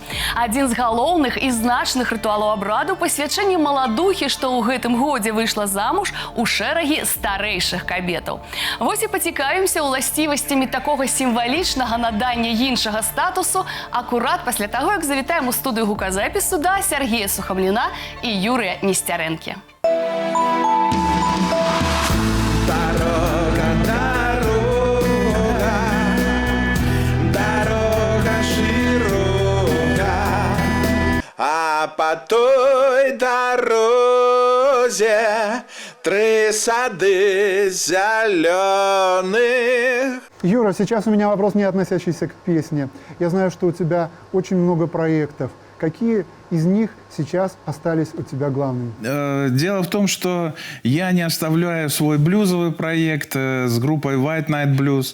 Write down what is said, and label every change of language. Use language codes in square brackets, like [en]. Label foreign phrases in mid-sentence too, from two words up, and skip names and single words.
[be] Адзін з галоўных і значных рытуалаў абраду пасвячэнне маладухі, што ў гэтым годзе выйшла замуж у шэрагі старэйшых кабетаў. Вось і пацікавімся ўласцівасцямі такога сімвалічнага надання іншага статусу акурат пасля таго, як завітаем у студыю гуказапісу да Сергея Сухамліна і Юрыя Несцярэнкі. [uk] Дорога, дорога, дорога широка, а по той дорозе 3 сады зеленых. [ru] Юра, сейчас у меня вопрос, не относящийся к песне. Я знаю, что у тебя очень много проектов. Какие из них сейчас остались у тебя главными? Дело в том, что я не оставляю свой блюзовый проект с группой White Night Blues.